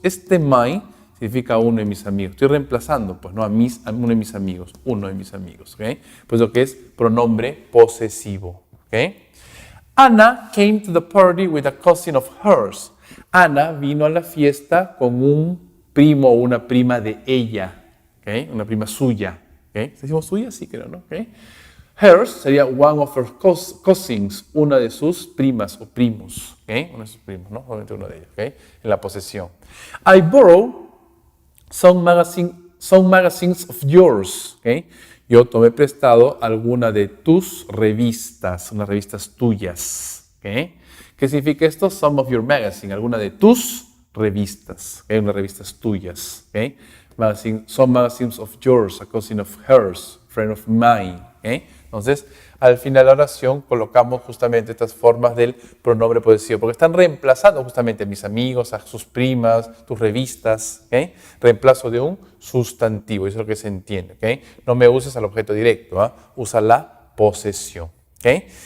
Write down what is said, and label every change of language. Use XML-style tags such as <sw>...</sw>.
<es>Este my significa uno de mis amigos. Estoy reemplazando, pues, no a uno de mis amigos, uno de mis amigos, ¿ok? Pues lo que es pronombre posesivo, ¿ok?</es> <en>Anna came to the party with a cousin of hers.</en> <es>Ana vino a la fiesta con un primo o una prima de ella, ¿ok? Una prima suya, ¿ok? ¿Decimos suya? Sí, creo, ¿no? ¿Ok? Hers sería</es> <en>one of her cousins,</en> <es>una de sus primas o primos, ¿ok? Uno de sus primos, ¿no? Obviamente uno de ellos, ¿ok? En la posesión.</es> <en>I borrow some magazines of yours. ¿Okay?</en> <es>Yo tomé prestado alguna de tus revistas, unas revistas tuyas. ¿Okay? ¿Qué significa esto?</es> <en>Some of your magazine,</en> <es>alguna de tus revistas. ¿Okay? Unas revistas tuyas. ¿Okay?</es> <en>Some magazines of yours, a cousin of hers, friend of mine. ¿Okay?</en> <es>Entonces, al final de la oración colocamos justamente estas formas del pronombre posesivo, porque están reemplazando justamente a mis amigos, a sus primas, tus revistas, ¿okay? Reemplazo de un sustantivo, eso es lo que se entiende, ¿okay? No me uses al objeto directo, ¿eh? Usa la posesión, ¿okay?</es>